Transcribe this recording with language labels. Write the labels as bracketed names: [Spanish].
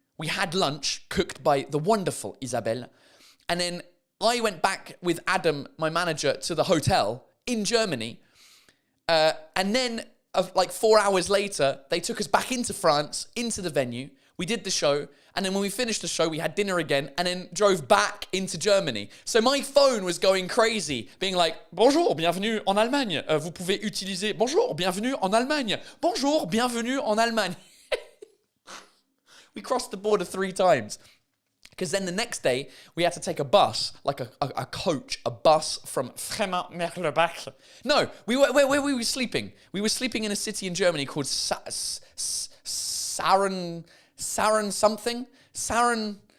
[English] We had lunch cooked by the wonderful Isabelle, and then I went back with Adam, my manager, to the hotel in Germany, and then. Like 4 hours later, they took us back into France, into the venue. We did the show, and then when we finished the show, we had dinner again, and then drove back into Germany. So my phone was going crazy, being like, [French] bonjour, bienvenue en Allemagne. Vous pouvez utiliser, bonjour, bienvenue en Allemagne. Bonjour, bienvenue en Allemagne. [English] We crossed the border 3 times. Because then the next day, we had to take a bus, like a coach, a bus from Vraiment Merlebac. No, where were we sleeping? We were sleeping in a city in Germany called Saaren something? Saaren...